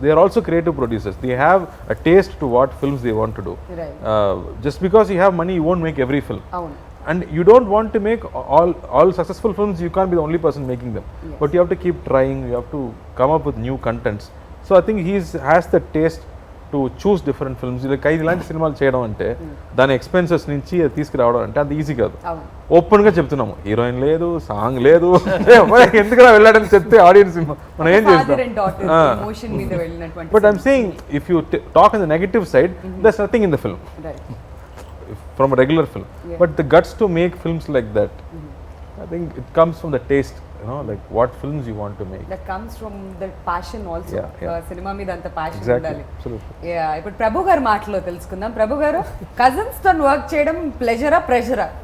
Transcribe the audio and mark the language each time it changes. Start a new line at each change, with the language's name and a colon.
English: They are also creative producers. They have a taste to what films they want to do. Right. Just because you have money, you won't make every film.
Telugu: Avunu.
English: And you don't want to make all successful films. You can't be the only person making them. Yes. But you have to keep trying. You have to come up with new contents. So I think he has the taste to choose different films.
Telugu: Like ఇలాంటి సినిమాలు చేయడం అంటే దాని expenses నుంచి తీసుకురావడం అంటే అంత easy కాదు. Avunu. ఓపెన్ గా చెప్తున్నాము, హీరోయిన్ లేదు, సాంగ్ లేదు, ఎందుకు వెళ్ళాడని చెప్తే ఆడియన్స్ మనం ఏం
English: Father and daughter
Telugu: చేస్తాం. emotion మీద వెళ్ళినటువంటి.
English: But I'm saying, if you talk on the negative side, there's nothing in the film. Right. From a regular film. Yeah. But the guts to make films like that, I think it comes from the taste, like what films you want to make. That comes from the passion also. Yeah.
Telugu: Cinema మీద అంత passion
English: Exactly,
Telugu: ఉండాలి.
English: absolutely.
Telugu: Yeah, ఇప్పుడు ప్రభు గారి మాటలో తెలుసుకుందాం. ప్రభు గారు, cousins తో work చేయడం ప్లెజరా ప్రెషరా?